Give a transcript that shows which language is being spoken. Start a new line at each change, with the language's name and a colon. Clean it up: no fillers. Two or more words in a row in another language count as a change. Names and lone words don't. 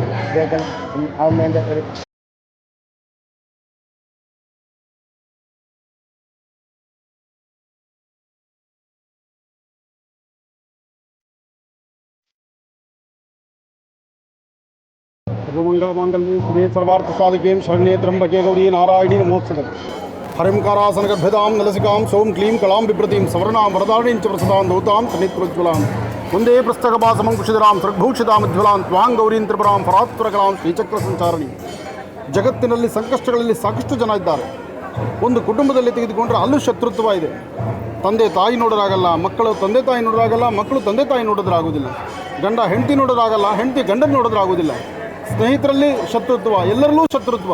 Malayalam: അദ്ദേഹത്തിന് അമ്മേൻ്റെ ഒരു സർവാർത്ഥ സാധിക്കുകയും
Sanskrit: ശരണ്യേ ത്രംബകേ ഗൗരീ നാരായണീ നമോസ്തുതേ. ഹരിംകാരാസനഗർഭിതാം നലസികാം സോം ക്ലീം കലാം ബിഭ്രതീം സവർണാം വരദാരണീം ച പ്രസദാം ദൗതാം ത്രിനേത്രോജ്വലാം വന്ദേ പുസ്തകഭാസമം ಕುಶಿಧರಾಂ ಸೃಗ್ಭೂಷಿತಾಮಜ್ವಲಾಂ ತ್ವಾಂ ಗೌರೀಂ ತ್ರಿಪುರಾಂ ಪರಾತ್ಪರಕಲಾಂ ಶ್ರೀಚಕ್ರ ಸಂಚಾರಣಿ.
Kannada: ಜಗತ್ತಿನಲ್ಲಿ ಸಂಕಷ್ಟಗಳಲ್ಲಿ ಸಾಕಷ್ಟು ಜನ ಇದ್ದಾರೆ. ಒಂದು ಕುಟುಂಬದಲ್ಲಿ ತೆಗೆದುಕೊಂಡ್ರೆ ಅಲ್ಲೂ ಶತ್ರುತ್ವ ಇದೆ. ತಂದೆ ತಾಯಿ ನೋಡೋದಾಗಲ್ಲ, ಮಕ್ಕಳು ತಂದೆ ತಾಯಿ ನೋಡೋದಾಗಲ್ಲ, ಮಕ್ಕಳು ತಂದೆ ತಾಯಿ ನೋಡೋದ್ರಾಗೋದಿಲ್ಲ. ಗಂಡ ಹೆಂಡತಿ ನೋಡೋದಾಗಲ್ಲ, ಹೆಂಡತಿ ಗಂಡನ ನೋಡೋದ್ರಾಗೋದಿಲ್ಲ. ಸ್ನೇಹಿತರಲ್ಲಿ ಶತ್ರುತ್ವ, ಎಲ್ಲರಲ್ಲೂ ಶತ್ರುತ್ವ.